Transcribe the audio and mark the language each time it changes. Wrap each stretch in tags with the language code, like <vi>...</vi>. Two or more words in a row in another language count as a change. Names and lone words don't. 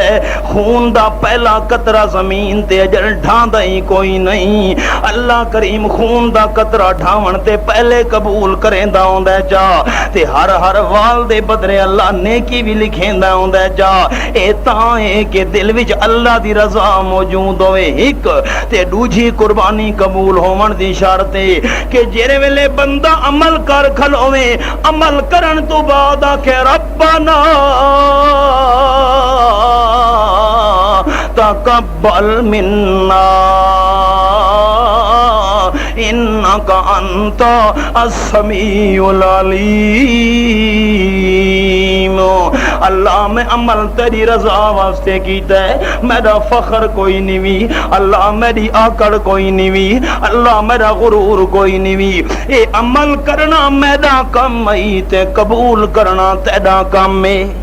<skr>ہے خون دا پہلا قطرہ زمین تے اجر ڈھاندا ہی کوئی نہیں، اللہ کریم خون دا قطرہ ڈھاون تے پہلے قبول کریندا ہوندا ہے جا، تے ہر وال دے بدلے اللہ نیکی بھی لکھیندا ہوندا ہے جا، اے تاں اے کہ دل وچ اللہ دی رضا موجود ہوئے ایک، تے دوجی قربانی قبول ہون دی شرط ہے کہ جڑے ویلے بندہ عمل کر کھلوے، عمل کرن تو بعد آکھے ربنا</skr> <ar>تقبل منا انک انت السمیع العلیم،</ar> <skr>اللہ میں عمل تیری رضا واسطے کیتا ہے، میرا فخر کوئی نہیں وی، اللہ میری آکڑ کوئی نہیں وی، اللہ میرا غرور کوئی نہیں وی، اے عمل کرنا میرا کم ہے تے قبول کرنا تیرا کم ہے۔</skr>